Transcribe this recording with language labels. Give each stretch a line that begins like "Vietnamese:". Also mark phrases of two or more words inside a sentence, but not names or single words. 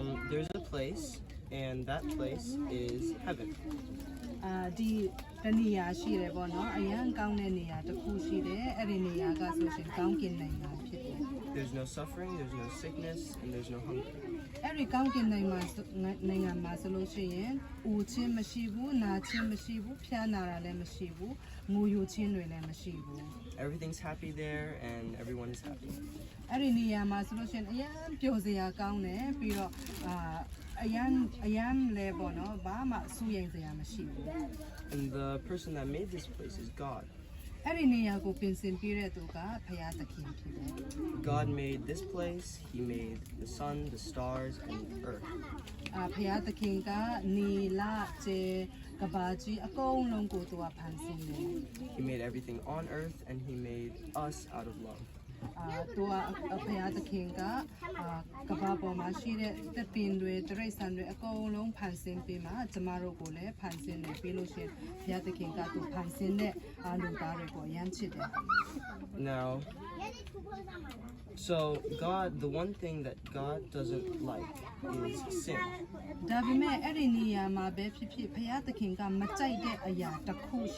English: There's a place, and that place is heaven.
Burmese: ဒီတနေရာရှိတယ်ပေါ့နော်အရန်ကောင်းတဲ့နေရာတစ်ခုရှိတယ်အဲ့ဒီနေရာကဆိုရှင်ကောင်းကင်နိုင်ငံဖြစ်တယ်
English: There's no suffering, there's no sickness, and there's no hunger.
Burmese: အဲ့ဒီကောင်းကင်နိုင်ငံမှာဆိုလို့ရှိရင်ဦးချင်းမရှိဘူးနာချင်းမရှိဘူးဖျားနာတာလည်းမရှိဘူးငိုယိုချင်းတွေလည်းမရှိဘူး
English: Everything's happy there, and everyone is happy.
Burmese: အဲ့ဒီနေရာမှာဆိုလို့ရှိရင်အရန်ပျော်စရာကောင်းတယ်ပြီးတော့အရန်လဲပေါ့နော်ဘာမှစူးရိမ်စရာမရှိဘူး
English: And the person that made this place is God.
Burmese: အဲ့ဒီနေရာကိုပြင်ဆင်ပေးတဲ့သူကဘုရားသခင်ဖြစ်တယ်
English: God made this place, He made the sun, the stars, and the earth.
Burmese: ဘုရားသခင်ကနေလာကျေကဘာကြီးအကုန်လုံးကိုသူကဖန်ဆင်းတယ်
English: He made everything on earth, and He made us out of love.
Burmese: သူကဘုရားသခင်ကကဘာပေါ်မှာရှိတဲ့တပင်တွေတရိတ်ဆန်တွေအကုန်လုံးဖန်ဆင်းပြီးမှကျမတို့ကိုလည်းဖန်ဆင်းတယ်ပြီးလို့ရှိရင်ဘုရားသခင်ကသူဖန်ဆင်းတဲ့လူသားတွေကိုရမ်းချစ်တယ်
English: Now, so God, the one thing that God doesn't like is sin.
Burmese: ဒါပေမဲ့အဲ့ဒီနေရာမှာပဲဖြစ်ဖြစ်ဘုရားသခင်ကမကြိုက်တဲ့အရာတစ်ခုရှိ